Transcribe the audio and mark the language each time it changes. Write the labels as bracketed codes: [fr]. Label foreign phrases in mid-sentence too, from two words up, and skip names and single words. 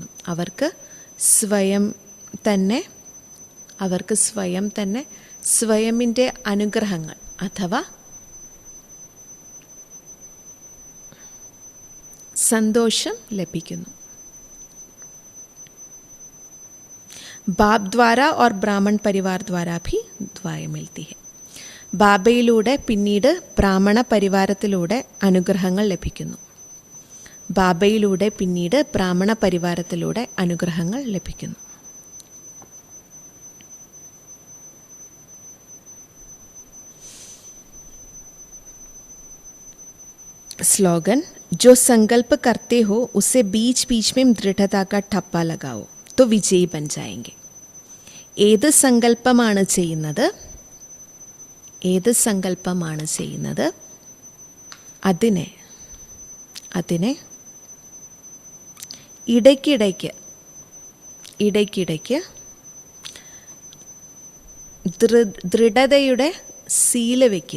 [ml] അവർക്ക് സ്വയം തന്നെ സ്വയമിൻ്റെ അനുഗ്രഹങ്ങൾ അഥവാ സന്തോഷം ലഭിക്കുന്നു. [hi] बाप द्वारा और ब्राह्मण परिवार द्वारा भी दुआएं मिलती है. [ml] ബാബയിലൂടെ പിന്നീട് ബ്രാഹ്മണ പരിവാരത്തിലൂടെ അനുഗ്രഹങ്ങൾ ലഭിക്കുന്നു. [hi] स्लोगन, जो संकल्प करते हो उसे बीच बीच में दृढ़ता का ठप्पा लगाओ तो विजयी बन जाएंगे. [ml] ഏത് സങ്കല്പമാണ് ചെയ്യുന്നത് അതിനെ ഇടയ്ക്കിടയ്ക്ക് ദൃഢതയുടെ സീല വയ്ക്കുക.